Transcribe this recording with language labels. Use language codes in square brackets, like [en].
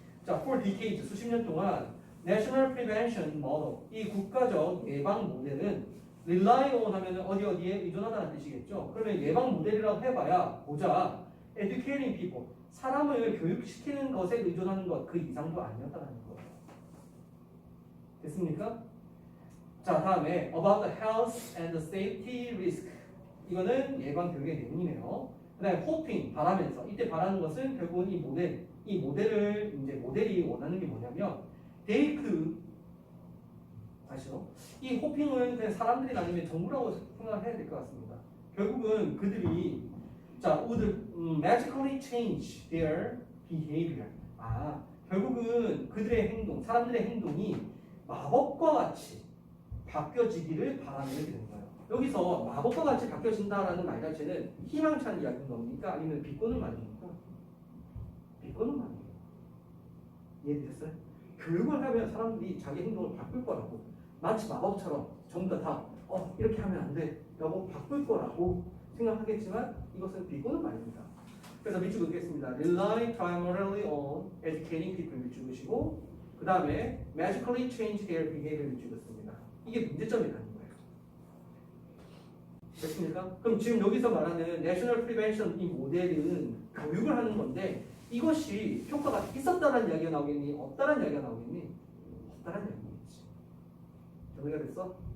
[ko] 자, [en] for decades [ko] 수십 년 동안 National Prevention Model 이 국가적 예방 모델은 [en] rely on [ko] 하면 어디에 의존하다는 뜻이겠죠. 그러면 예방 모델이라고 해봐야 보자 [en] educating people [ko] 사람을 교육시키는 것에 의존하는 것 그 이상도 아니었다는 거예요. 됐습니까? 자 다음에 [en] about the health and the safety risk [ko] 이거는 예방 교육의 내용이네요. 그 다음에 hoping 바라면서 이때 바라는 것은 결국은 이 모델을 이제 모델이 원하는 게 뭐냐면 [en] they could [ko] 아시죠? 이 hoping은 그냥 사람들이 아니면 정부라고 생각을 해야 될 것 같습니다. 결국은 그들이 자 [en] would magically change their behavior [ko] 결국은 그들의 행동 사람들의 행동이 마법과 같이 바뀌어지기를 바라는 게 되는 거예요. 여기서 마법과 같이 바뀌어진다라는 말 자체는 희망찬 이야기인 겁니까? 아니면 비꼬는 말입니까? 비꼬는 말이에요. 이해되셨어요? 교육을 하면 사람들이 자기 행동을 바꿀 거라고 마치 마법처럼 전부 다 이렇게 하면 안 돼 라고 바꿀 거라고 생각하겠지만 이것은 비꼬는 말입니다. 그래서 밑줄 긋겠습니다. [en] Rely primarily on educating people [ko] 밑줄 그시고 그 다음에 [en] magically change their behavior [ko] 밑줄 긋습니다. 이게 문제점이라는 거예요. 됐습니까? 그럼 지금 여기서 말하는 National Prevention 이 모델은 교육을 하는 건데 이것이 효과가 있었다는 이야기가 나오겠니? 없다는 이야기가 나오겠니? 없다는 이야기겠지. 정리가 됐어?